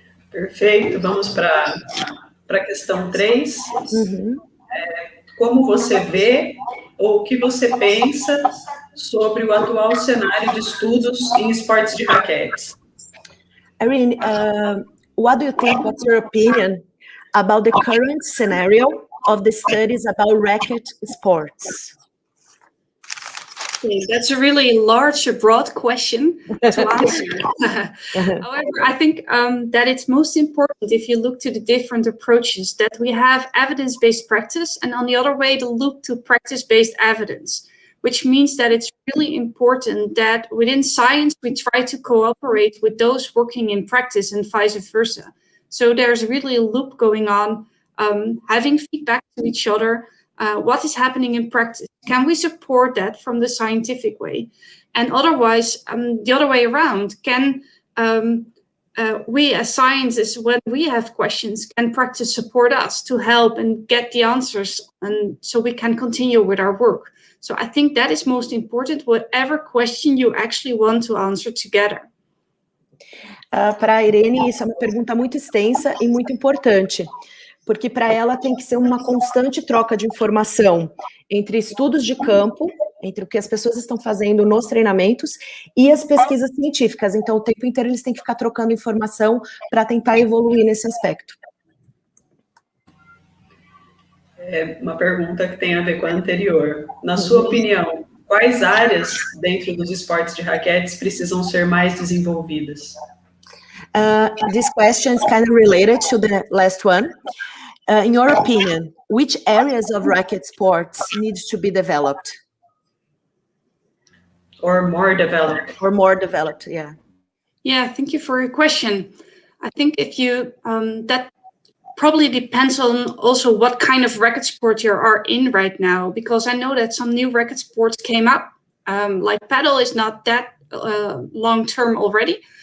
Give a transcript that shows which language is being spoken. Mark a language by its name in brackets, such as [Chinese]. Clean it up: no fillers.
[Portuguese] Perfeito, vamos para a questão 3. Como você vê ou o que você pensa sobre o atual cenário de estudos em esportes de raquetes? [English] Irene, what do you think, what's your opinion about the current scenario of the studies about racket sports? Okay, that's a really large, broad question to answer. However, I think that it's most important if you look to the different approaches that we have evidence-based practice and on the other way to look to practice-based evidence, which means that it's really important that within science we try to cooperate with those working in practice and vice versa. So there's really a loop going on, having feedback to each other. What is happening in practice? Can we support that from the scientific way? And otherwise, the other way around, can we as scientists, when we have questions, can practice support us to help and get the answers, and so we can continue with our work? So I think that is most important, whatever question you actually want to answer together. [Portuguese] Para a Irene, isso é uma pergunta muito extensa e muito importante, porque para ela tem que ser uma constante troca de informação entre estudos de campo, entre o que as pessoas estão fazendo nos treinamentos e as pesquisas científicas. Então, o tempo inteiro eles têm que ficar trocando informação para tentar evoluir nesse aspecto. É uma pergunta que tem a ver com a anterior. Na sua opinião, quais áreas dentro dos esportes de raquetes precisam ser mais desenvolvidas? [English] This question is kind of related to the last one. In your opinion, which areas of racket sports needs to be developed? Or more developed? Or more developed, yeah. Yeah, thank you for your question. I think if you, that probably depends on also what kind of racket sport you are in right now, because I know that some new racket sports came up, like paddle is not that long-term already.